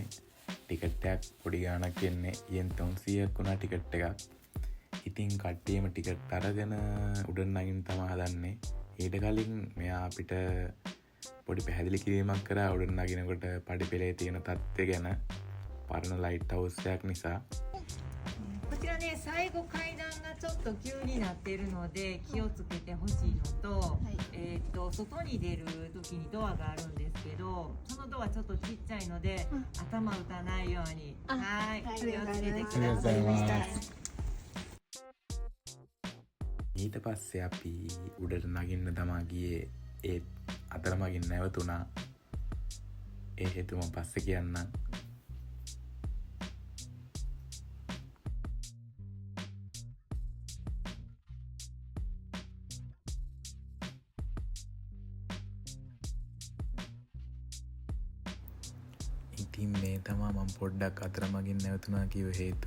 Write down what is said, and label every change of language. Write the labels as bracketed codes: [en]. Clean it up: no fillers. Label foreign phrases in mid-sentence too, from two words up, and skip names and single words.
[si] ටිකට් එකක් පොඩි ගාණක් එන්නේ යෙන් 300ක් වුණා ටිකට් එකක්. ඉතින් කට්ටියම ටිකට් අරගෙන උඩට නගින්න තමයි හදන්නේ. ඊට කලින් මෙයා අපිට පොඩි පැහැදිලි කිරීමක් කරා උඩට නගිනකොට පඩිපෙළේ තියෙන තත්ත්වය ගැන. පරණ [en] light house [si] එකක් නිසා. [ja] こちらね、最後階段がちょっと急になっているので気をつけてほしいのと、外に出る時にドアがあるんですけど、そのドアちょっとちっちゃいので、頭打たないように、はい、気をつけてください。 [si] ඊට පස්සේ අපි උඩට නගින්න තමා ගියේ. ඒත් අතරමගින් නැවතුණා. ඒ හේතුව මම පස්සේ කියන්නම්. ඉතින් මේ තමා මම පොඩ්ඩක් අතරමගින් නැවතුණා කිව්ව හේතුව.